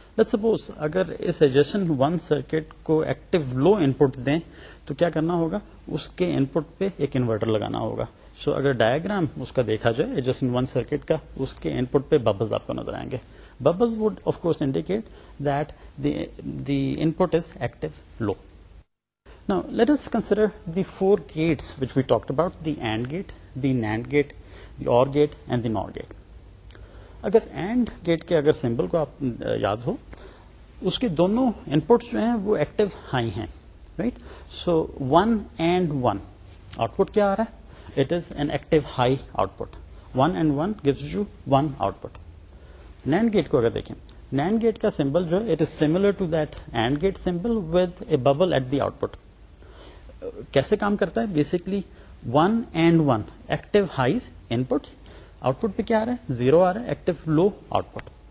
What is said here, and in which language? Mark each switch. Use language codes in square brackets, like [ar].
[ur] Let's suppose اگر اس ایڈجسٹنٹ 1 circuit کو active low ان پٹ دیں تو کیا کرنا ہوگا, اس کے ان پٹ پہ ایک انورٹر لگانا ہوگا. سو اگر ڈائیگرام اس کا دیکھا جائے ایڈجسٹنٹ 1 سرکٹ کا, اس کے ان پٹ پہ ببلز آپ کو نظر آئیں گے. [en] Bubbles would of course indicate that the input is active low. Now let us consider the 4 gates which we talked about: the AND gate, the NAND gate, the OR gate and the NOR gate. [ur] اگر AND gate کے اگر symbol کو آپ یاد ہو, اس کے دونوں ان پٹس جو ہیں وہ ایکٹیو ہائی ہیں, right. So 1 and 1 out put کیا آ رہا ہے, [en] It is an active high output. 1 and 1 gives you 1 output. [ur] NAND get کو اگر دیکھیں, NAND گیٹ کا سمبل جو [en] It is similar to that AND gate symbol with a bubble at the output. [ur] کیسے کام کرتا ہے, basically 1 and 1 active highs in پٹس, out put پہ کیا آ رہا ہے, 0 آ رہا ہے, ایکٹیو لو آؤٹ پٹ.